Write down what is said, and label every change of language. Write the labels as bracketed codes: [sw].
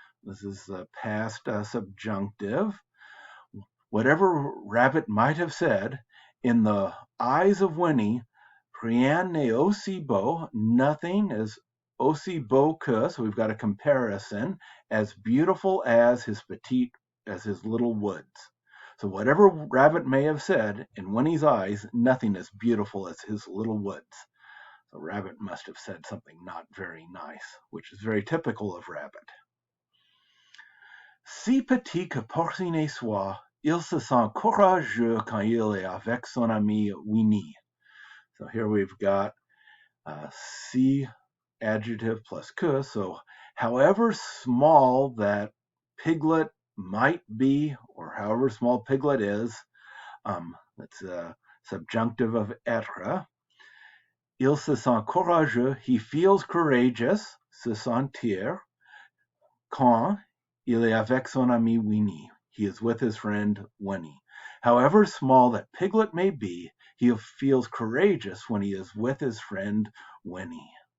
[en] This is the past subjunctive. Whatever rabbit might have said, in the eyes of Winnie, [fr] rien n'est aussi beau, [en] nothing is aussi beau que, so we've got a comparison, as beautiful as his little woods. So whatever rabbit may have said, in Winnie's eyes, nothing as beautiful as his little woods. So rabbit must have said something not very nice, which is very typical of rabbit. [fr] Si petit que Porcinet soit, il se sent courageux quand il est avec son ami Winnie. [en] So here we've got si adjective plus que. So however small that Piglet might be, or however small Piglet is, that's a subjunctive of être. [fr] Il se sent courageux, [en] he feels courageous, [fr] se sentir, quand il est avec son ami Winnie. [en] He is with his friend Winnie. However small that Piglet may be, he feels courageous when he is with his friend Winnie.